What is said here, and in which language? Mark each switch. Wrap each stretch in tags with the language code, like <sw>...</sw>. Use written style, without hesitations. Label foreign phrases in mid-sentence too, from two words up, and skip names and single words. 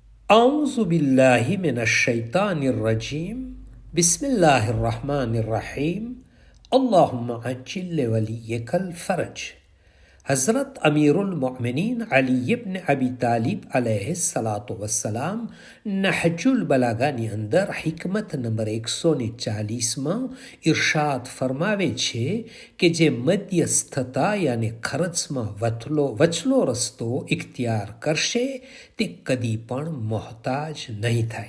<ar>أعوذ بالله من الشيطان الرجيم بسم الله الرحمن الرحيم اللهم عجل لوليك الفرج.</ar> <gu>હઝરત અમીરુલ મોમિનીન અલી ઇબ્ન અબી તાલિબ</gu> <ar>عليه الصلاة والسلام</ar> <gu>નહજુલ બલાગાની અંદર હિકમત નંબર 140માં ઇરશાદ ફરમાવે છે કે જે મધ્યસ્થતા યાને ખર્ચમાં વચલો રસ્તો ઇખ્તિયાર કરશે તે કદી પણ મોહતાજ નહીં થાય.</gu>